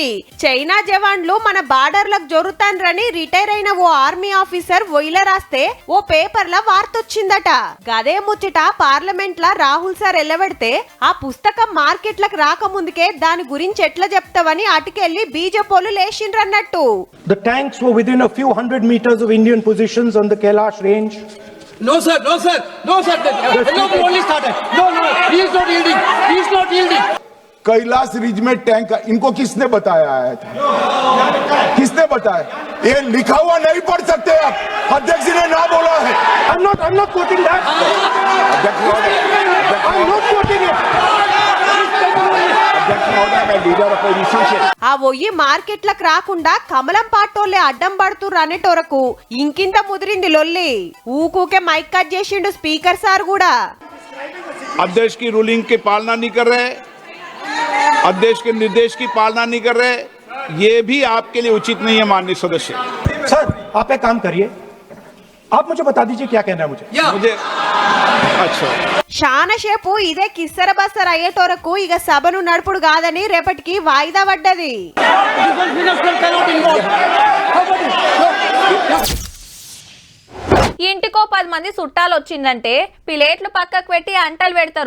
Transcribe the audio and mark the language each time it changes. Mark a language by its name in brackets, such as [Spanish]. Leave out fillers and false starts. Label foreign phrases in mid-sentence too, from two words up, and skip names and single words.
[Telugu] చైనా జవాన్లు మన బార్డర్లకు జొరుతాన్రని రిటైర్ అయిన ఓ ఆర్మీ ఆఫీసర్ ఒయిల రాస్తే ఓ పేపర్ల వార్తొచ్చిందట. గదే ముచ్చట పార్లమెంట్ లా రాహుల్ సార్ ఎల్లబెడితే ఆ పుస్తకం మార్కెట్లకు రాకముందుకే దాని గురించి ఎట్లా చెప్తావని అటుకెళ్లి బీజేపీలు లేచిండ్రన్నట్టు. [English] The tanks were within a few hundred meters of Indian positions on the Kailash range. No sir, no sir, no sir. No, only started. No, he is not yielding. He is not yielding. [Hindi] कैलाश रिज में टैंक इनको किसने बताया आया था? किसने बताया? ये लिखा हुआ नहीं पढ़ सकते आप. अध्यक्ष ने ना बोला है. [English] I'm not quoting that. I'm not quoting it. [Telugu] ఆ ఒయ్యి మార్కెట్లకు రాకుండా కమలం పాటోళ్లే అడ్డం పడుతుర్రు అనేటోరకు ఇంకింత ముదిరింది లొల్లి. ఊకూకే మైక్ కట్ చేసిండు స్పీకర్ సార్ కూడా. [Hindi] अध्यक्ष की रूलिंग की पालना नहीं कर रहे, अध्यक्ष के निर्देश की पालना नहीं कर रहे, ये भी आपके लिए उचित नहीं है माननीय सदस्य. सर आप एक काम करिए, आप मुझे बता दीजिए क्या कहना है मुझे. अच्छा. [Telugu] శానసేపు ఇదే కిස්සర బස්සర అయ్యేటోరకు ఇక సభను నడుపుడు కాదని రేపటికి వాయిదా పడ్డది. ఇంటికో 10 మంది చుట్టాలు వచ్చిందంటే ప్లేట్లు పక్కకు పెట్టి అంటలు పెడతారు.